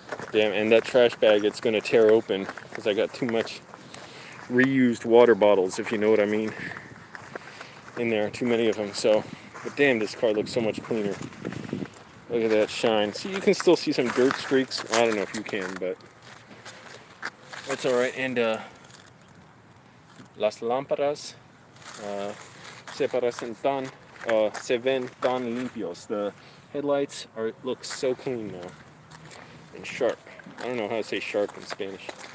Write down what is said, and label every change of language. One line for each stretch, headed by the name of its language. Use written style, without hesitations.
English: Damn, and that trash bag, it's gonna tear open because I got too much reused water bottles, if you know what I mean, in there. Too many of them. So, but damn, this car looks so much cleaner. Look at that shine. See, you can still see some dirt streaks. I don't know if you can, but that's all right.
Spanish: And las lámparas se ven tan limpios.
English: The headlights look so clean now and sharp. I don't know how to say sharp in Spanish.